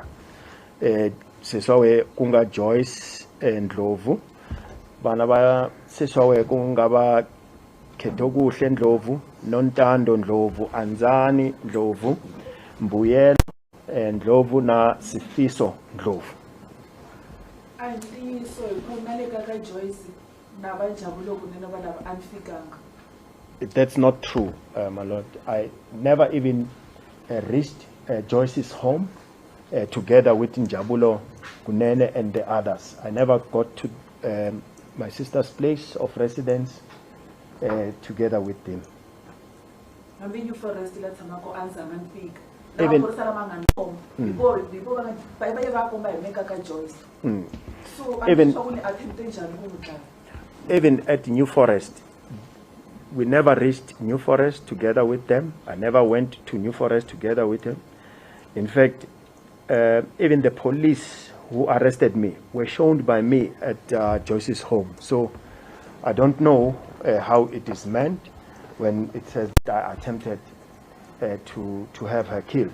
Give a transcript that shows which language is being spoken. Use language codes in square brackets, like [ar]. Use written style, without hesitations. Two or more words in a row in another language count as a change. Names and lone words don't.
[ts] Sesi wa we ku nga Joyce Ndlovu, vana va sesi wa we ku nga va Khetokuhle Ndlovu, Nontando Ndlovu, Anzani Ndlovu, Mbuyelo Ndlovu na Sifiso Ndlovu. A hi ntiyiso hi ku na le ka Joyce na va Njabulo kunene va lava a ni fikanga. [en] That's not true, my lord. I never even reached Joyce's home together with Njabulo Kunene and the others. I never got to my sister's place of residence together with them. [ts] Hambi New Forest la tshamako a ndza nga fika. [en] Even- [ts] Laha ku ri sala va nga ni khoma. Before va nga va komba hi meka ka Joyce. [en] So Even- [ts] a swa ku ni attempte njhani ku n'wi dlaya. [en] Even at New Forest, we never reached New Forest together with them. I never went to New Forest together with them. In fact, even the police who arrested me were shown by me at Joyce's home. So I don't know how it is meant when it says that I attempted to have her killed.